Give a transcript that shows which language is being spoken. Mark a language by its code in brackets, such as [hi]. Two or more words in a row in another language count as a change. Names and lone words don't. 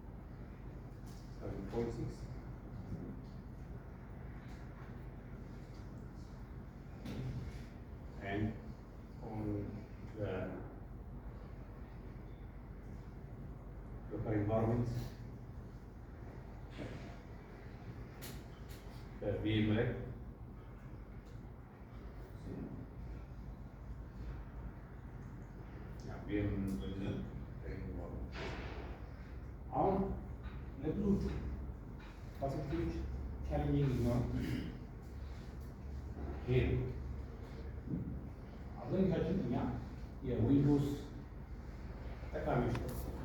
[en] 7.6 and on the local environment [am] the VMware VMware አሁን ለብዙዎቹ ፋሲሊቲዎች ቻሌንጂንግ ነው። ይሄ አብዛኞቻችን እኛ የዊንዶውስ ተጠቃሚዎች ነው።